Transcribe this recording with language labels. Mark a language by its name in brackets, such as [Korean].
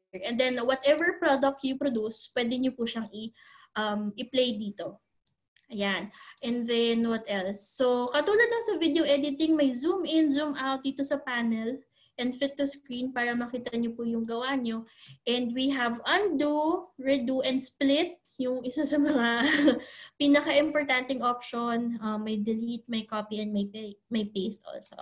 [English] And then whatever product you produce, [Filipino] pwede nyo po siyang i-play dito. Ayan. And then what else? So katulad ng sa video editing, may zoom in, zoom out dito sa panel and [English] fit to screen [Filipino] para makita nyo po yung gawa nyo. [English] And we have undo, redo, and split. [Filipino] Yung isa sa mga pinaka-importanting option. May delete, may copy, [English] and may paste also.